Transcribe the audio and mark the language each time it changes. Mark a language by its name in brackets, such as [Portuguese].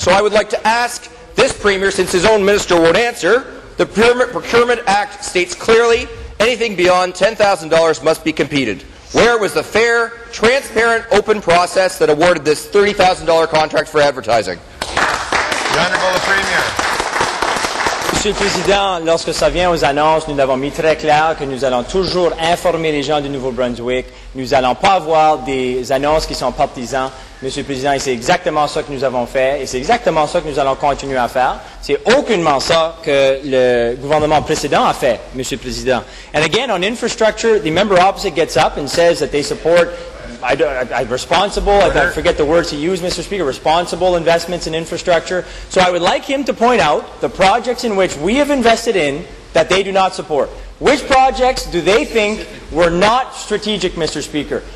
[English] So I would like to ask this Premier, since his own minister won't answer, the Procurement Act states clearly anything beyond $10,000 must be competed. Where was the fair, transparent, open process that awarded this $30,000 contract for advertising? The Honourable Premier. [French] Monsieur le Président, lorsque ça vient aux annonces, nous l'avons mis très clair que nous allons toujours informer les gens du Nouveau-Brunswick. Nous n'allons pas avoir des annonces qui sont partisanes. Monsieur le Président, et c'est exactement ça que nous avons fait, et c'est exactement ça que nous allons continuer à faire. C'est aucunement ça que le gouvernement précédent a fait, Monsieur le Président. [English] And again, on infrastructure, the member opposite gets up and says that they support I forget the words he used, Mr. Speaker, responsible investments in infrastructure. So I would like him to point out the projects in which we have invested in that they do not support. Which projects do they think were not strategic, Mr. Speaker?